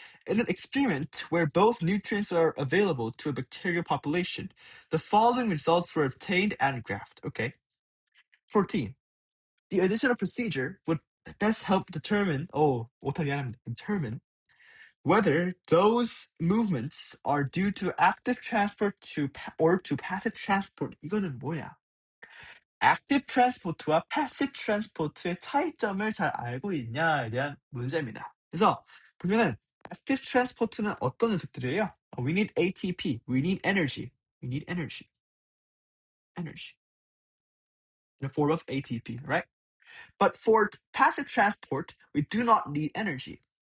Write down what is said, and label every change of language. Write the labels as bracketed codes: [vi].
[en] In an experiment where both nutrients are available to a bacterial population, the following results were obtained and graphed. Okay. 14. The additional procedure would best help determine, determine whether those movements are due to active transport or to passive transport. [ko] 이거는 뭐야? active transport와 passive transport의 차이점을 잘 알고 있냐에 대한 문제입니다. 그래서 보면은 active transport는 어떤 녀석들이에요? [en] We need ATP, we need energy, we need energy in the form of ATP, right? But for passive transport, we do not need energy.